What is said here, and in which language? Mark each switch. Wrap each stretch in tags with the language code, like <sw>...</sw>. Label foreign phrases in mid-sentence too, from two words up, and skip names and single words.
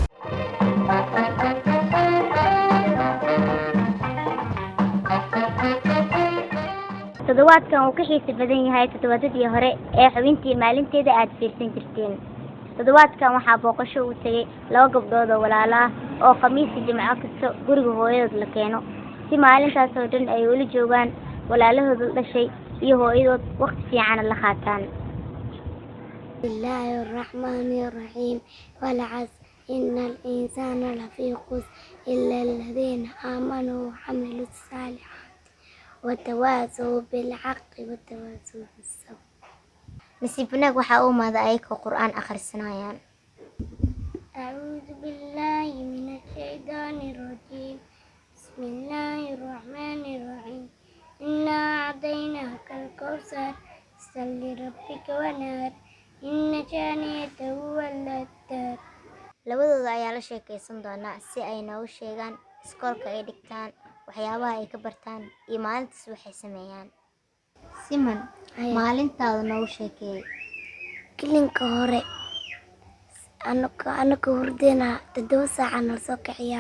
<so>Toddobaadkan uu ka xiiso badan yahay toddobaadadii hore ee xubintii maalinteeda aad fiirsan jirteen. Toddobaadkan waxaa booqasho u tagay 2 gabdhood oo walaalo ah oo khamiistii Jimco kasta guriga hooyadood la keeno si maalintaas oo dhan ay ula joogaan walaalahooda dhashay iyo hooyadood waqti fiican la qaataan.</so> <ar>بسم الله الرحمن الرحيم. والعصر إن الإنسان لفي خسر إلا الذين آمنوا وعملوا الصالحات وتواصوا بالحق وتواصوا بالصبر.</ar> <so>nasiib wanaag waxaa u imaada ayagoo qur'aan akhrisanayaan.</so> <ar>أعوذ بالله من الشيطان الرجيم. بسم الله الرحمن الرحيم. إنا أعطيناك الكوثر فصل لربك ونهر إن شانئك هو الأبتر.</ar> <so>labadooda ayaa la sheekaysan doonaa si ay noogu sheegaan iskoolka ay dhigtaan, waxyaabaha ay ka bartaan iyo maalintaas waxay sameeyaan. Siman, maalintaada noogu sheekeey. Kilinka hore anaka hurdena 7 saac aan soo kaciyaa.</so>